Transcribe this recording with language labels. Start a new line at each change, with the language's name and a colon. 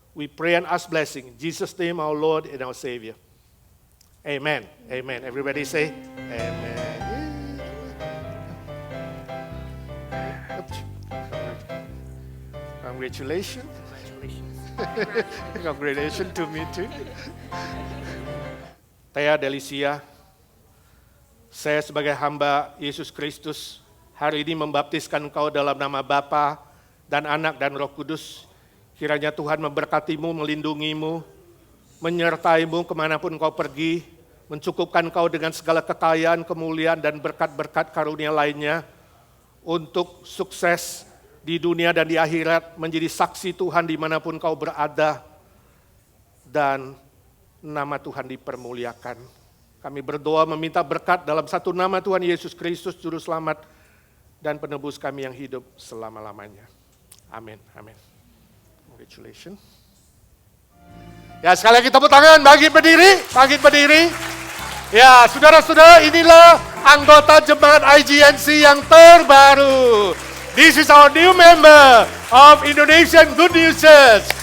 English: We pray and ask blessing in Jesus' name, our Lord and our Savior. Amen. Amen. Everybody say amen. Congratulations. Congratulations to me too.
Indonesian: Thea Delicia, saya sebagai hamba Yesus Kristus hari ini membaptiskan engkau dalam nama Bapa dan Anak dan Roh Kudus. Kiranya Tuhan memberkatimu, melindungimu, menyertaimu kemanapun kau pergi, mencukupkan kau dengan segala kekayaan, kemuliaan, dan berkat-berkat karunia lainnya untuk sukses di dunia dan di akhirat, menjadi saksi Tuhan dimanapun kau berada, dan nama Tuhan dipermuliakan. Kami berdoa meminta berkat dalam satu nama Tuhan Yesus Kristus, Juru Selamat dan Penebus kami yang hidup selama-lamanya. Amin. Amin.
English: Congratulations.
Indonesian: Ya, sekali lagi tepuk tangan, bangkit berdiri, bangkit berdiri. Ya, saudara-saudara, inilah anggota jemaat IGNC yang terbaru.
English: This is our new member of Indonesian Good News Church.